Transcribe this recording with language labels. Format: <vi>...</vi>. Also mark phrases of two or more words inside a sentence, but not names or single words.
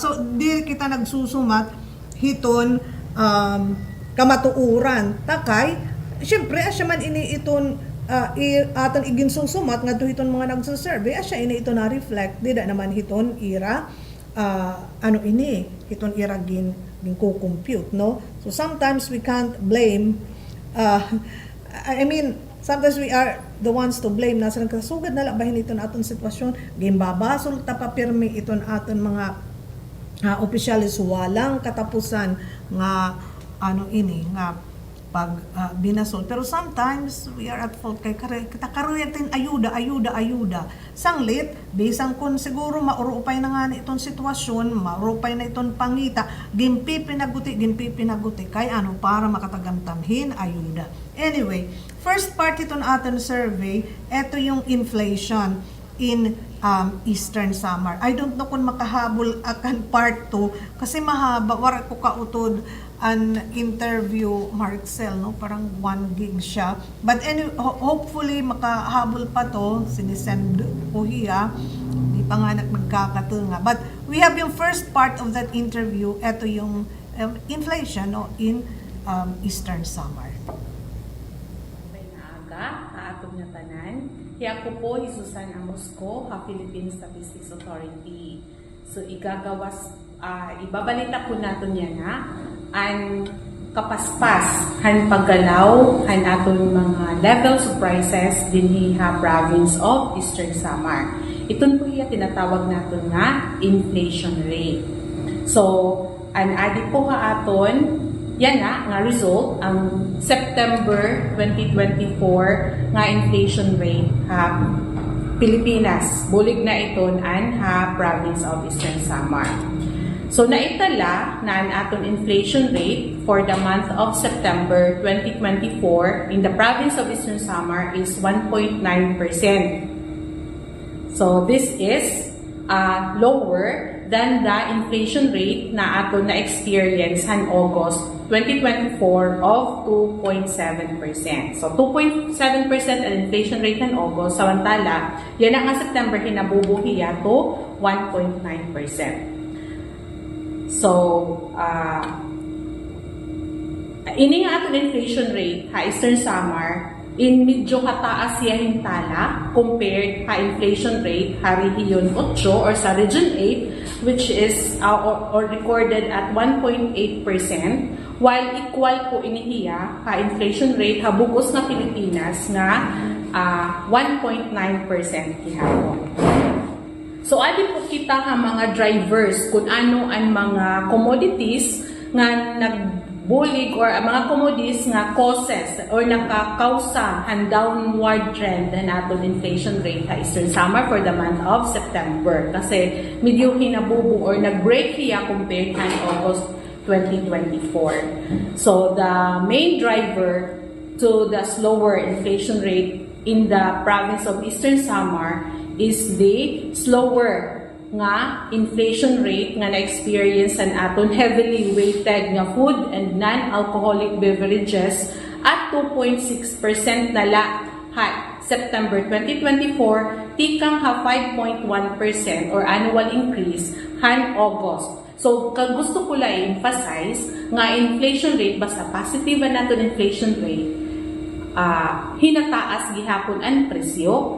<war>So, di kita nagsusumat hiton kamatuuran. Takay, syempre, asya man iton aton iginsusumat nga hiton mga nagsusurvey, asya ito na reflect, di da naman hiton ira, hiton ira gin ko-compute, no?</war> <en>So, sometimes we can't blame, sometimes we are the ones to blame.</en> <war>Nasa kasugad na labahin iton aton sitwasyon. Gimbabasol ta papirmi iton aton mga opisyalis</war> <tl>walang katapusan</tl> <war>nga nga pag binasol. Pero</war> <en>sometimes we are at fault</en> <war>kay kita karuyatin ayuda. Sanglit, bisang kun siguro maurupay na nga itong sitwasyon, maurupay na itong pangita, gimpi pinaguti kay para makatagamtamhin ayuda. Anyway,</war> <en>first part</en> <war>itong aton survey, ito yung</war> <en>inflation in Eastern Samar. I don't know</en> <tl>kung makahabol akan part 2 kasi mahaba, wala ko kautod an interview Marcel, no? Parang 1 gig siya.</tl> <en>But anyway,</en> <tl>hopefully makahabol pa to, sinisend ko hiya.</tl> <war>Di pa nga nagkakatunga.</war> <en>But we have yung first part of that interview,</en> <tl>ito yung inflation, no, in Eastern Samar.</tl> <war>Atong nga tanan. Ako po, Susan Amos ko, Philippine Statistics Authority. So, ibabalita po natin yan ang kapaspas, han paggalaw, han atong mga</war> <en>levels of prices</en> <war>din ha province of Eastern Samar.</war> <tl>Iton po tinatawag natin nga</tl> <en>inflation rate.</en> <war>So, an adi po aton yan nga result ang September 2024 nga</war> <en>inflation rate</en> <war>ha Pilipinas. Bulig na iton an ha province of Eastern Samar.</war> <en>So</en> <war>naitala na ang aton</war> <en>inflation rate for the month of September 2024 in the province of Eastern Samar is 1.9%. So this is lower than the inflation rate</en> <war>na aton na experience han</war> <en>August 2024 of 2.7%.</en> <war>So 2.7% ang inflation rate han August, samantala yan ang September hinabubuhiya to 1.9%. So, ini nga aton</war> <en>inflation rate</en> <war>ha Eastern Samar in medyo kataas siya hintala compared ha</war> <en>inflation rate</en> <war>ha Region 8 or sa Region 8</war> <en>which is or recorded at</en> <war>1.8%, while equal po inihiya ha</war> <en>inflation rate</en> <war>ha bugos nga Pilipinas nga 1.9% gihapon. So, adi po kita ha mga drivers kung ano ang mga commodities nga nagbulig or mga commodities nga</war> <en>causes or</en> <war>nakakausa ang</war> <en>downward trend</en> <war>na aton</war> <en>inflation rate</en> <war>ha Eastern Samar for the month of September. Kasi medyo hinabubo or nag-break hiya</war> <en>compared to</en> <war>August 2024.</war> <en>So, the main driver to the slower inflation rate in the province of Eastern Samar is the slower nga inflation rate</en> <war>nga na-experience an aton heavily weighted nga</war> <en>food and non-alcoholic beverages at 2.6%</en> <war>nala ha</war> <en>September 2024</en> <war>tikang ha</war> <en>5.1%</en> <war>or annual increase han</war> <en>August.</en> <war>So gusto ko lang emphasize nga</war> <en>inflation rate</en> <war>basta positive na naton</war> <en>inflation rate</en> <war>hinataas gihapon ang presyo.</war>